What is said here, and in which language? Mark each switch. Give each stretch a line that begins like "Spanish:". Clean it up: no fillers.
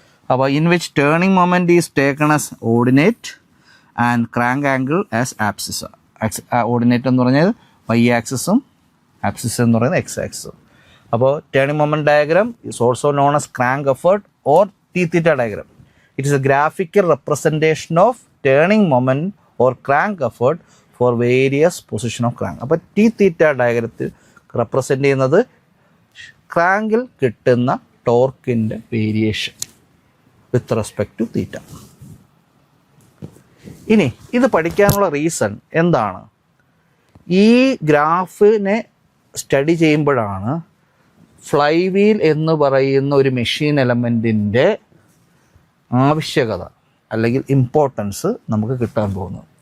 English: അപ്പോൾ in which turning moment is taken as ordinate and crank angle as abscissa.
Malayalam: Ordinate എന്ന് പറഞ്ഞാൽ Y ആക്സിസും abscissa എന്ന് പറയുന്നത് X ആക്സിസും.
English: അപ്പോൾ turning moment diagram is also known as crank effort or T-θ diagram. It is a graphical representation of turning moment or crank effort for various position of crank.
Malayalam: അപ്പോൾ T-θ ഡയഗ്രത്തിൽ represent ചെയ്യുന്നത് ക്രാങ്കിൽ കിട്ടുന്ന ടോർക്കിൻ്റെ variation
English: With respect to theta.
Malayalam: ഇനി ഇത് പഠിക്കാനുള്ള reason എന്താണ്? ഈ ഗ്രാഫിനെ study ചെയ്യുമ്പോഴാണ് ഫ്ലൈ വീൽ എന്ന് പറയുന്ന ഒരു മെഷീൻ എലമെൻറ്റിൻ്റെ ആവശ്യകത അല്ലെങ്കിൽ ഇമ്പോർട്ടൻസ് നമുക്ക് കിട്ടാൻ പോകുന്നത്.